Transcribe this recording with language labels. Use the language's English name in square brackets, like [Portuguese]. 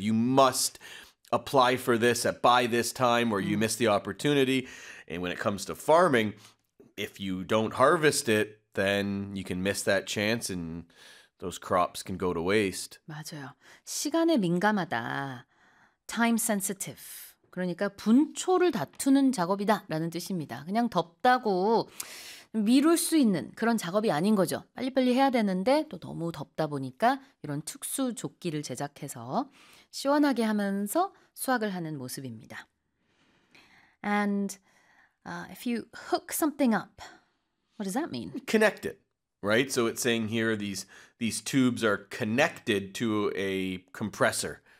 [English] You must apply for this at by this time or you miss the opportunity. And when it comes to farming, if you don't harvest it, then you can miss that chance and those crops can go to waste. [Korean] 맞아요. 시간에 민감하다. [English] Time sensitive. [Korean] 그러니까 분초를 다투는 작업이다 라는 뜻입니다. 그냥 덥다고 미룰 수 있는 그런 작업이 아닌 거죠. 빨리빨리 해야 되는데 또 너무 덥다 보니까 이런 특수 조끼를 제작해서 시원하게 하면서 수확을 하는 모습입니다. [English] And if you hook something up, what does that mean? Connect it, right? So it's saying here these tubes are connected to a compressor.